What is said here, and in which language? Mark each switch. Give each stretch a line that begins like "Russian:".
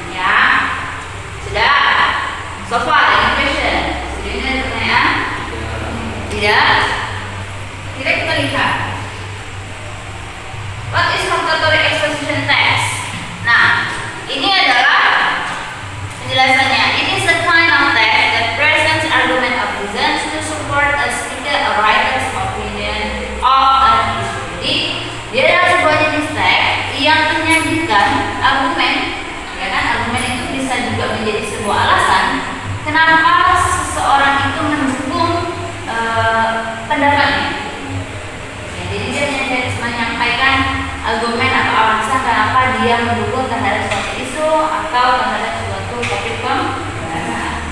Indonesian: Ya, sudah.
English: So far, any question?
Indonesian: Sudah ada pertanyaan? Tidak. Kita lihat.
English: What is vocabulary exposition text?
Indonesian: Nah, ini adalah penjelasannya.
English: It is a kind of text that presents argument of reasons to support a speaker or writer's opinion of an issue.
Indonesian: Jadi, dia adalah sebuah jenis teks yang menyajikan argumen, ya kan? Argumen itu bisa juga kenapa seseorang itu mendukung pendapatnya. Ya, jadi dia menyampaikan argumen atau alasan kenapa dia mendukung terhadap suatu isu atau terhadap suatu topik pembahasan.